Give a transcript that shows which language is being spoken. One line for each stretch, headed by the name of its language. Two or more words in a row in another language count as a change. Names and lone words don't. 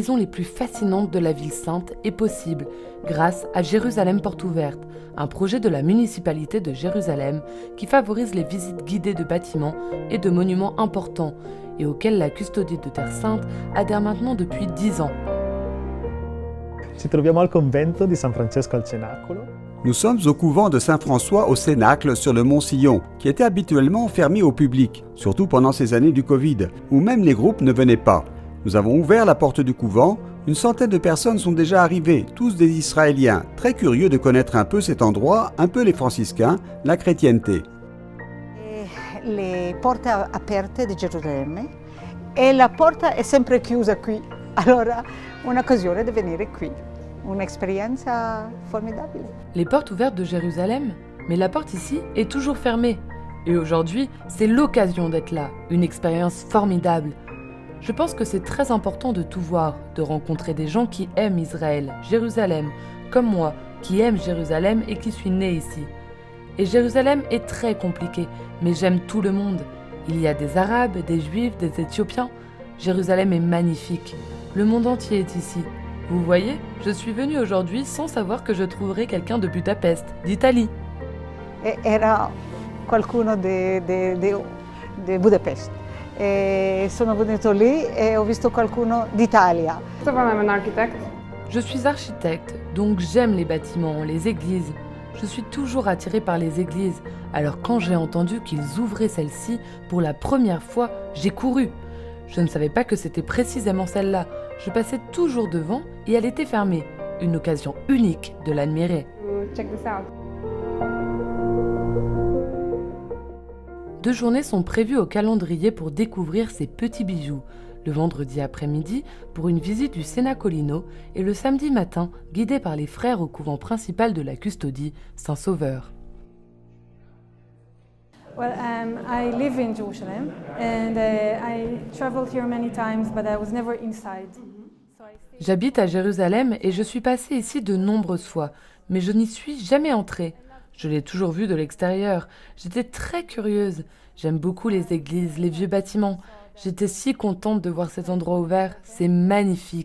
French: maisons les plus fascinantes de la ville sainte est possible grâce à Jérusalem Porte Ouverte, un projet de la municipalité de Jérusalem qui favorise les visites guidées de bâtiments et de monuments importants et auquel la custodie de Terre Sainte adhère maintenant depuis 10 ans.
Italian: Ci troviamo al convento di San Francesco al Cenacolo.
French: Nous sommes au couvent de Saint-François au Cénacle sur le mont Sillon, qui était habituellement fermé au public, surtout pendant ces années du Covid, où même les groupes ne venaient pas. Nous avons ouvert la porte du couvent, une centaine de personnes sont déjà arrivées, tous des Israéliens, très curieux de connaître un peu cet endroit, un peu les franciscains, la chrétienté.
Italian: Le porte aperte di Gerusalemme e la porta è sempre chiusa qui, allora un'occasione di venire qui. Un'esperienza formidabile.
French: Les portes ouvertes de Jérusalem, mais la porte ici est toujours fermée. Et aujourd'hui, c'est l'occasion d'être là, une expérience formidable. Je pense que c'est très important de tout voir, de rencontrer des gens qui aiment Israël, Jérusalem, comme moi, qui aime Jérusalem et qui suis né ici. Et Jérusalem est très compliqué, mais j'aime tout le monde. Il y a des Arabes, des Juifs, des Éthiopiens. Jérusalem est magnifique. Le monde entier est ici. Vous voyez, je suis venue aujourd'hui sans savoir que je trouverais quelqu'un de Budapest, d'Italie.
Italian: Era qualcuno di Budapest. E sono venuto lì e ho visto qualcuno d'Italia.
French: Je suis architecte, donc j'aime les bâtiments, les églises. Je suis toujours attirée par les églises. Alors quand j'ai entendu qu'ils ouvraient celle-ci pour la première fois, j'ai couru. Je ne savais pas que c'était précisément celle-là. Je passais toujours devant et elle était fermée. Une occasion unique de l'admirer. Deux journées sont prévues au calendrier pour découvrir ces petits bijoux. Le vendredi après-midi pour une visite du Cenacolino et le samedi matin guidé par les frères au couvent principal de la Custodie, Saint-Sauveur.
English: Well, I live in Jerusalem and I traveled here many times, but I was never inside.
French: J'habite à Jérusalem et je suis passée ici de nombreuses fois, mais je n'y suis jamais entrée. Je l'ai toujours vu de l'extérieur. J'étais très curieuse. J'aime beaucoup les églises, les vieux bâtiments. J'étais si contente de voir cet endroit ouvert. C'est magnifique.